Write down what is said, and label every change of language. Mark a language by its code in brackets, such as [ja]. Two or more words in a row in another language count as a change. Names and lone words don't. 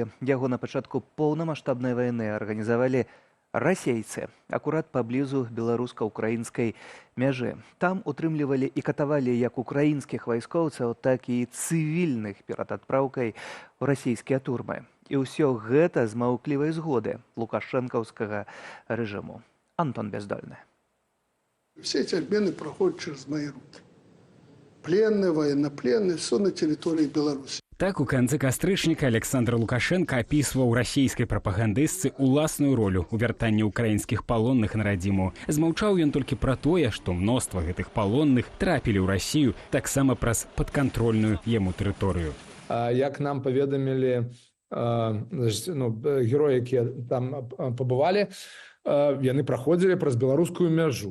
[be] Яго на пачатку поўнамаштабнай вайны арганізавалі расейцы, акурат паблізу беларуска-украінскай мяжы. Там утрымлівалі і катавалі як украінскіх вайскоўцаў, так і цывільных перад адпраўкай у расійскія турмы. І ўсё гэта з маўклівай згоды лукашэнкаўскага рэжыму. Антон Бездольный. [ru] Все эти обмены проходят через мои руки. Пленные, военнопленные, все на территории Беларуси. [be] Так у канцы кастрычніка Александр Лукашенко апісваў расійскай прапагандыстцы уласную ролю ў вяртанні украінскіх палонных на радзіму. Змаўчаў ён толькі пра тое, што мноства гэтых палонных трапілі ў Расію таксама праз падкантрольную яму тэрыторыю. Як нам паведамілі героі, якія там пабывалі, яны праходзілі праз беларускую мяжу.